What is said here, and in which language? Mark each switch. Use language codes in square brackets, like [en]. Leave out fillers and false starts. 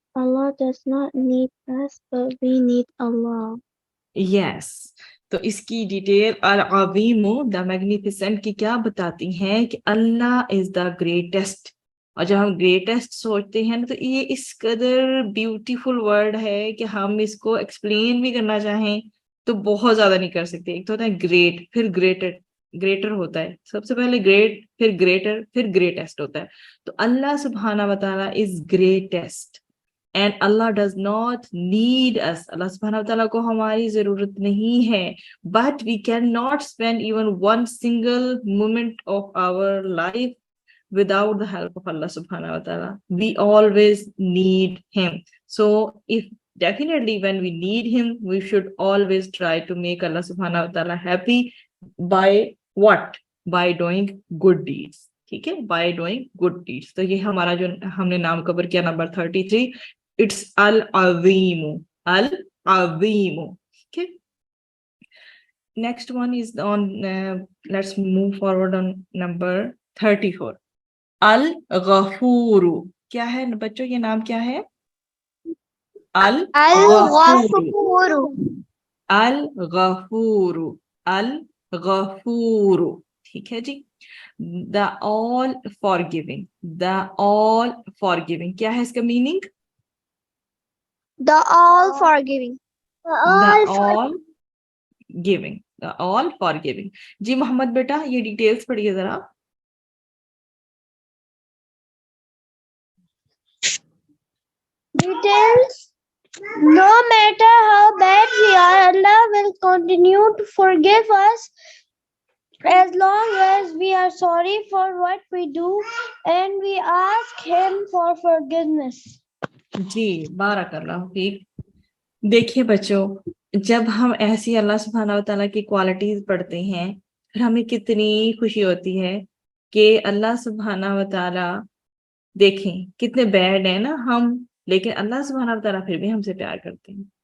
[en] Allah does not need us, but we need Allah. Yes. [ur] تو اس کی detail العظیم [en] the magnificent [ur] کی کیا بتاتی ہیں کہ [en] اللہ is the greatest. [ur] اور جب ہم گریٹسٹ سوچتے ہیں نا تو یہ اس قدر بیوٹیفل ورڈ ہے کہ ہم اس کو ایکسپلین بھی کرنا چاہیں تو بہت زیادہ نہیں کر سکتے. ایک تو ہوتا ہے گریٹ، پھر گریٹر ہوتا ہے، سب سے پہلے گریٹ، پھر گریٹر، پھر گریٹسٹ ہوتا ہے. [en] تو اللہ سبحانہ و تعالیٰ از گریٹسٹ اینڈ اللہ ڈز ناٹ نیڈ اس. [ur] اللہ سبحانہ و تعالیٰ کو ہماری ضرورت نہیں ہے. [en] But we can not spend even one single moment of our life without the help of Allah subhanahu wa ta'ala. We always need him. So if definitely when we need him, we should always try to make Allah subhanahu wa ta'ala happy by what? By doing good deeds. [ur] ٹھیک ہے، [en] by doing good deeds. [ur] تو یہ ہمارا جو ہم نے نام کور کیا number 33، [en] it's al-azim. Al-azim. Okay. Next one is on let's move forward on number 34. [ar] الغفور. [ur] کیا ہے بچوں یہ نام کیا ہے؟ الغفور. الغفور. الغفور. ٹھیک ہے جی. [en] the all forgiving. the all forgiving. [ur] کیا ہے اس کا meaning? [en] The all forgiving. the all giving. the all forgiving. [ur] جی محمد بیٹا یہ ڈیٹیلز پڑھیے ذرا. [en] Details. No matter how bad we are, Allah will continue to forgive us as long as we are sorry for what we do and we ask him for forgiveness. [ar] جی بارک اللہ فیک. [ur] دیکھیے بچوں، جب ہم ایسی اللہ سبحانہ و تعالیٰ کی کوالٹیز پڑھتے ہیں پھر ہمیں کتنی خوشی ہوتی ہے کہ اللہ سبحانہ و تعالیٰ، دیکھیں کتنے بیڈ ہیں نا ہم، لیکن اللہ سبحانہ و تعالیٰ پھر بھی ہم سے پیار کرتے ہیں.